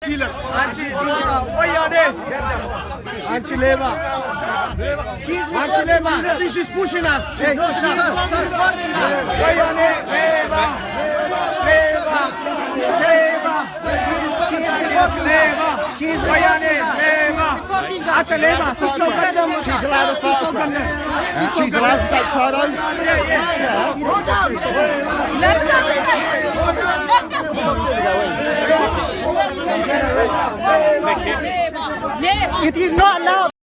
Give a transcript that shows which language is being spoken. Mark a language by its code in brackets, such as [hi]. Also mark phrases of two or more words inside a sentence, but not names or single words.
[en] killer. Anti-Leva. Anti-Leva. See, she's pushing us. She's pushing us. Wayane, Leva. Leva. Leva. Leva. Wayane, Leva. Anti-Leva. She's allowed to She's allowed to take photos. It is not allowed.